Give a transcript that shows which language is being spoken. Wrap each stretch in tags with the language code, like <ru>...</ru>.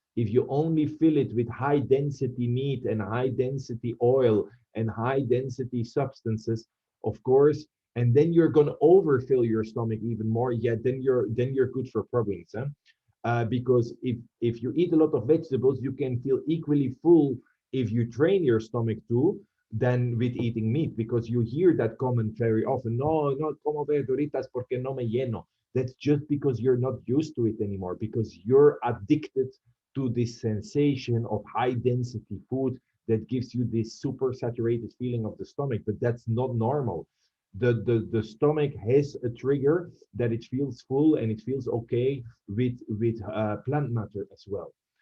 <en>If you only fill it with high density meat and high density oil and high density substances, of course, and then you're going to overfill your stomach even more, yeah, then you're good for problems, huh? Because if you eat a lot of vegetables, you can feel equally full if you train your stomach too. than with eating meat, because you hear that comment very often.</en> <es>No, no como verduritas porque no me lleno.</es> <en>That's just because you're not used to it anymore, because you're addicted to this sensation of high density food that gives you this super saturated feeling of the stomach, but that's not normal. The stomach has a trigger that it feels full and it feels okay with plant matter as well.</en>